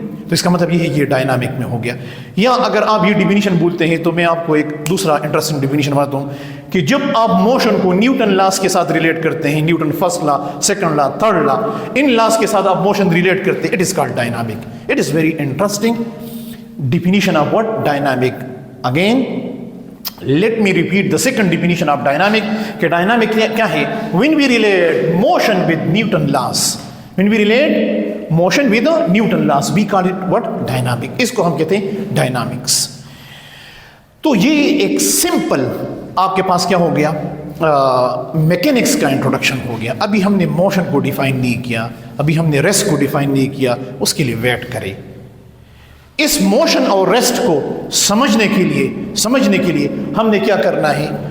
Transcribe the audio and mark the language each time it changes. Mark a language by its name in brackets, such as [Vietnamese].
[Hindi] तो इसका मतलब ये है ये डायनामिक में हो गया. या अगर आप ये डिफिनीशन बोलते हैं तो मैं आपको एक दूसरा इंटरेस्टिंग डिफिनीशन बताता हूँ कि जब आप मोशन को न्यूटन लॉस के साथ रिलेट करते हैं, Newton first law, second law, third law, इन लॉस के साथ आप मोशन रिलेट करते हैं, [English] It is called dynamic. It is very interesting definition of what? Dynamic. Again, let me repeat the second definition of dynamic. [Hindi] कि dynamic क्या है? [English] When we relate motion with Newton laws, when we relate motion with the Newton laws, we call it what? Dynamic. [Hindi] इसको हम कहते हैं dynamics. तो ये एक सिंपल आपके पास क्या हो गया? मैकेनिक्स का इंट्रोडक्शन हो गया. अभी हमने मोशन को डिफाइन नहीं किया, अभी हमने रेस्ट को डिफाइन नहीं किया, उसके लिए वेट करें. इस मोशन और रेस्ट को समझने के लिए हमने क्या करना है?